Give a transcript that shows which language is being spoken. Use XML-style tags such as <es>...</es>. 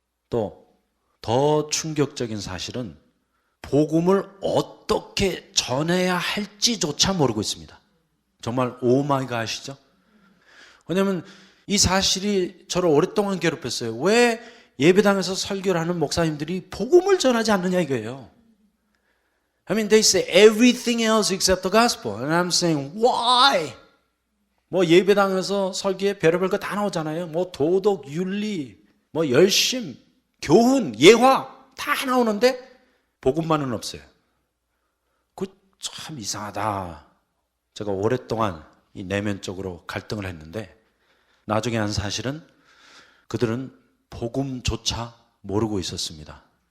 <ko>또 더 충격적인 사실은 복음을 어떻게 전해야 할지조차 모르고 있습니다. 정말 오마이갓이죠. 왜냐하면 이 사실이 저를 오랫동안 괴롭혔어요. 왜 예배당에서 설교를 하는 목사님들이 복음을 전하지 않느냐 이거예요.</ko> <en>I mean, they say everything else except the gospel. And I'm saying, why?</en> <ko>뭐 예배당에서 설교에 별의별 거 다 나오잖아요. 뭐 도덕, 윤리, 뭐 열심, 교훈, 예화 다 나오는데 복음만은 없어요. 그 참 이상하다. 제가 오랫동안 이 내면적으로 갈등을 했는데 나중에 한 사실은 그들은 복음조차 모르고 있었습니다.</ko>